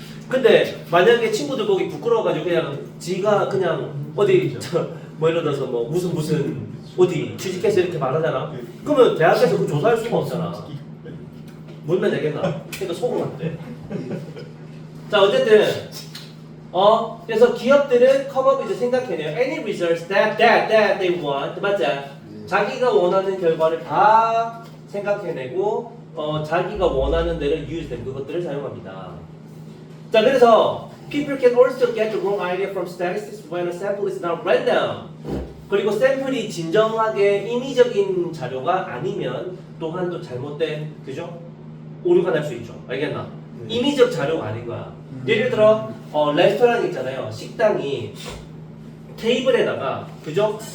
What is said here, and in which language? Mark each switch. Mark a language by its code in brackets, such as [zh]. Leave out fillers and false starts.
[ko] 근데 만약에 친구들 보기 부끄러워가지고 그냥 지가 그냥 어디 뭐 예를 들어서 뭐 무슨 어디 취직했어 이렇게 말하잖아. 그러면 대학에서 그 조사할 수가 없잖아. 물면 되겠나? 그러니까 속으면 안 돼. 자 어쨌든 그래서 기업들은 [en] come up with [ko] 생각해내요. [en] Any results that they want. [ko] 맞지? 자기가 원하는 결과를 다 생각해내고 자기가 원하는 데를 [en] use them. [ko] 그것들을 사용합니다. 자 그래서 [en] people can also get the wrong idea from statistics when a sample is not random. [ko] 그리고 샘플이 진정하게 인위적인 자료가 아니면 또한 또 잘못된 그죠? 오류가 날 수 있죠. 알겠나? 인위적 자료가 아닌 거야. 예를 들어 레스토랑 있잖아요. 식당이 테이블에다가 그죠?